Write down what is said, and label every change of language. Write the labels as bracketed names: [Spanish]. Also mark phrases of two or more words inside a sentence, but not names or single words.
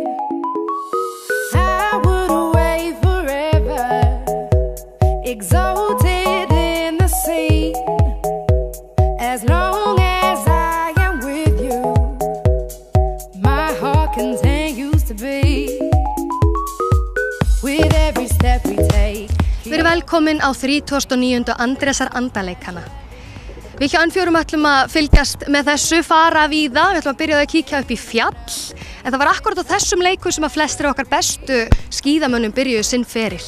[English] I would away forever, exalted in the sea, as long as I am with you, my heart continues to be. With every step we take. [Icelandic] Við erum velkomin á 39. Andrésar andaleikana. Við hjá N4 ætlum að fylgjast með þessu, fara víða, við ætlum að byrja að kíkja upp í fjall, en það var akkurat á þessum leikum sem að flestir okkar bestu skíðamönnum byrjuðu sinn feril.